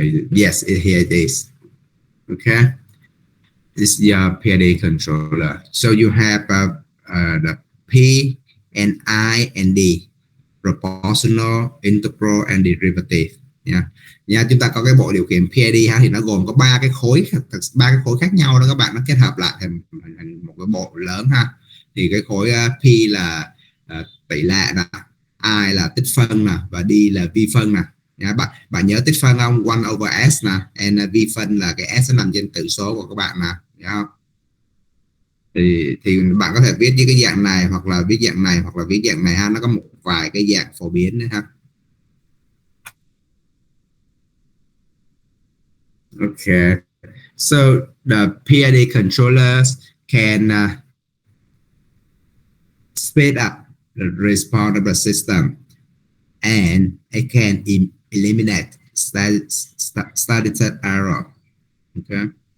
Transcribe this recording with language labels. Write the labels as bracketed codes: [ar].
[en] Yes, here it is. Okay, this is your PID controller. So you have the P and I and D, proportional, integral and derivative. [vi] Nha, chúng ta có cái bộ điều khiển PID ha, thì nó gồm có ba cái khối khác nhau đó các bạn, nó kết hợp lại thành một cái bộ lớn ha. Thì cái khối P là tỷ lệ nè, I là tích phân nè, và D là vi phân nè. Bạn nhớ tích phân không? [en] 1 over S [vi] nè, and vi phân là cái S nó nằm trên tử số của các bạn nè, không? Thì bạn có thể viết với cái dạng này, hoặc là viết dạng này, hoặc là viết dạng này ha. Nó có một vài cái dạng phổ biến nữa ha. [en] Okay, so the PID controllers can speed up the response of the system, and it can eliminate static error. Okay.